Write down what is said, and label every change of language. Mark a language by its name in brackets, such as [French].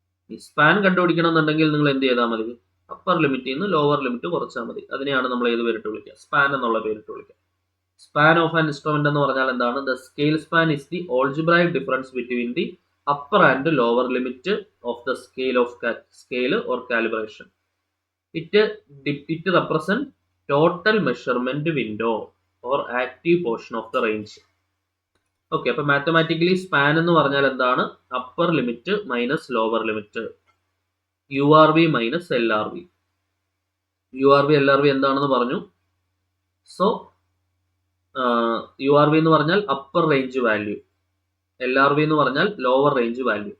[Malayalam] ഈ സ്പാൻ കണ്ടുപിടിക്കണം എന്നുണ്ടെങ്കിൽ നിങ്ങൾ എന്ത് ചെയ്താൽ മതി? അപ്പർ ലിമിറ്റിൽ നിന്ന് ലോവർ ലിമിറ്റ് കുറച്ചാൽ മതി. അതിനെയാണ് നമ്മൾ ഏത് പേരിട്ട് വിളിക്കുക? സ്പാൻ എന്നുള്ള പേരിട്ട് വിളിക്കുക. സ്പാൻ ഓഫ് ആൻ ഇൻസ്ട്രുമെന്റ് എന്ന് പറഞ്ഞാൽ എന്താണ്? [English] The scale span is the algebraic difference between the upper and lower limit of the scale or calibration. It represents total measurement window or active portion of the range. [Malayalam] Okay, അപ്പോൾ mathematically span എന്ന് പറഞ്ഞാൽ എന്താണ്? Upper limit minus lower limit, URV minus LRV. URV LRV എന്താണെന്ന് പറഞ്ഞു. So URV എന്ന് പറഞ്ഞാൽ upper range value, LRV എന്ന് പറഞ്ഞാൽ ലോവർ റേഞ്ച് വാല്യൂ.